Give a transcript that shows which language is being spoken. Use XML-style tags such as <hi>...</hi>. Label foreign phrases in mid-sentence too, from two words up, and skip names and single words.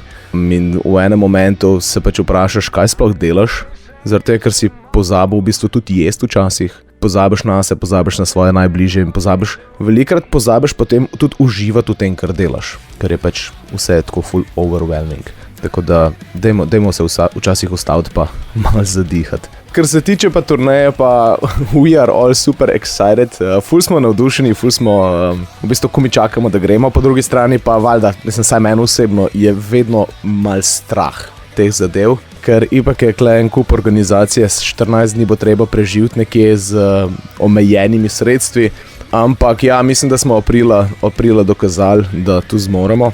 <sl>In v enem momentu se pač vprašaš, kaj sploh delaš, zaradi tega, ker si pozabil v bistvu tudi jesti včasih. Pozabiš na se, pozabiš na svoje najbližje in velikrat pozabiš potem tudi uživati v tem, kar delaš, ker je pač vse tako</sl> <en>full overwhelming.</en> <sl>Tako da dajmo se včasih ustaviti pa malo zadihati. Kar se tiče pa turneje, pa</sl> <en>we are all super excited,</en> <sl>ful smo navdušeni, ful smo v bistvu ko mi čakamo, da gremo, po drugi strani pa valjda, mislim, saj meni osebno je vedno mal strah teh zadev, ker ipak je kle en kup organizacije, 14 dni bo treba preživeti nekje z omejenimi sredstvi, Ampak ja, mislim, da smo aprila dokazali, da tu zmoremo.</sl>